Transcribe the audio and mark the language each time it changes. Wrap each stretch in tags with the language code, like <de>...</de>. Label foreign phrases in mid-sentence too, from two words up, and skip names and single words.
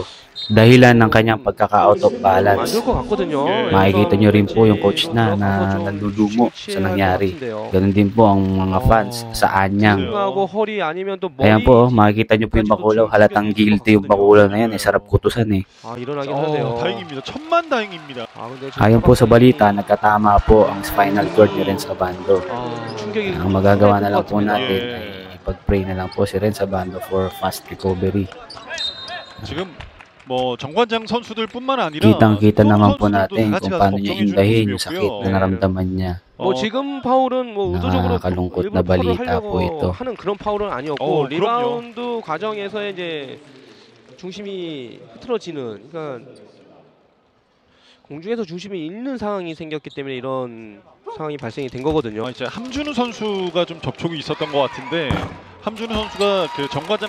<tl>Dahilan ng kanyang pagkaka-</tl> <en>out of balance.</en> <tl>Makikita nyo rin po yung coach na nalulumo sa nangyari. Ganun din po ang mga fans sa anyang. Ayan po, makikita nyo po yung bakulaw. Halatang guilty yung bakulaw na yan. Sarap kutusan eh.</tl> <ko>다행입니다. 천만다행입니다.</ko> <tl>Ayon po sa balita, nagkatama po ang</tl> <en>spinal cord</en> <tl>ni Renz Abando. Ang magagawa na lang po natin ay ipag-pray na lang po si Renz Abando</tl> <en>for fast recovery.</en> <ko>지금 뭐 정관장 선수들뿐만 아니라</ko> <tl>kitang-kita naman po natin kung paano niya indahin yung sakit na naramdaman niya.</tl> <ko>지금 파울은 의도적으로</ko> <tl>nakakalungkot na balita po ito.</tl> <ko>하는 그런 파울은 아니었고 리바운드 과정에서 이제 중심이 흐트러지는 그러니까 공중에서 중심이 잃는 상황이 생겼기 때문에 이런 상황이 발생이 된 거거든요. 이제 함준우 선수가 좀 접촉이 있었던 것 같은데 함준우 선수가 그 정관장</ko>